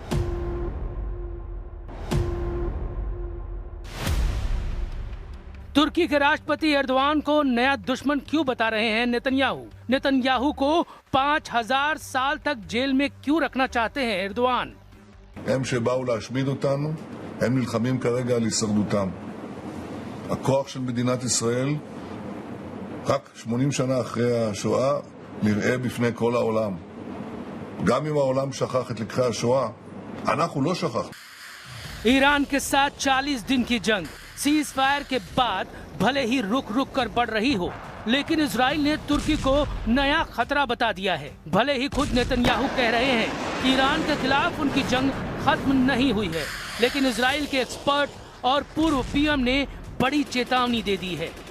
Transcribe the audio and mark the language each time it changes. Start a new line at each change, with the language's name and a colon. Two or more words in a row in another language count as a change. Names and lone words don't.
Hindi: तुर्की के राष्ट्रपति एर्दोआन को नया दुश्मन क्यों बता रहे हैं नेतन्याहू? नेतन्याहू को 5000 साल तक जेल में क्यों रखना चाहते हैं एर्दोआन?
Hebrew: הם נלחמים כרגע על הישרדותם. הכוח של מדינת ישראל, רק 80 שנה אחרי השואה, נראה בפני כל העולם. גם אם העולם שכח את לקחי השואה, אנחנו לא שכח.
Hindi: ईरान के साथ 40 दिन की जंग
English: cease fire
Hindi: के बाद भले ही रुक रुक कर बढ़ रही हो, लेकिन इजराइल ने तुर्की को नया खतरा बता दिया है। भले ही खुद नेतन्याहू कह रहे हैं कि ईरान के खिलाफ उनकी जंग खत्म नहीं हुई है, लेकिन इजराइल के एक्सपर्ट और पूर्व पीएम ने बड़ी चेतावनी दे दी है।